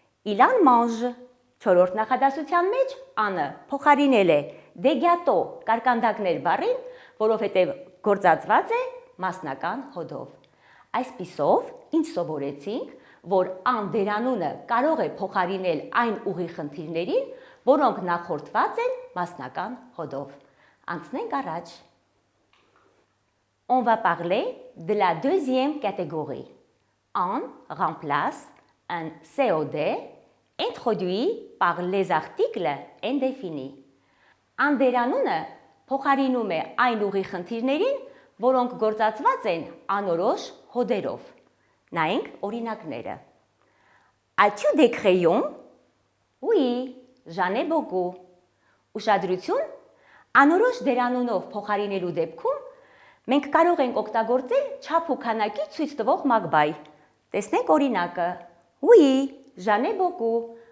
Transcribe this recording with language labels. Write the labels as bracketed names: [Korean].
[French] Il en mange, [Armenian] չորրորդ նախադասության մեջ, անը փոխարինել է des gâteaux կարկանդակներ բառին, որովհետև գործածված է մասնական հոդով։ Այսպիսով, ինչ սովորեցինք, որ անդերանունը կարող է փոխարինել այն ուղիղ խնդիրներին, որոնք նախորդված են մասնական հոդով։ Անցնենք առաջ։ [French] On va parler de la deuxième catégorie. En remplace un COD introduit par les articles indéfinis. [Armenian] Անդերանունը փոխարինում է այն ուղիղ խնդիրներին, որոնք գործածված են անորոշ հոդերով։ Նայենք օրինակները։ [French] As-tu des crayons? Oui, j'en ai beaucoup. [Armenian] Ուշադրություն, անորոշ դերանունով փոխարինելու դեպքում մենք կարող ենք օգտագործել չափ ու քանակի ցույց տվող մակբայ։ Տեսնենք օրինակը։ Oui, j'en ai beaucoup.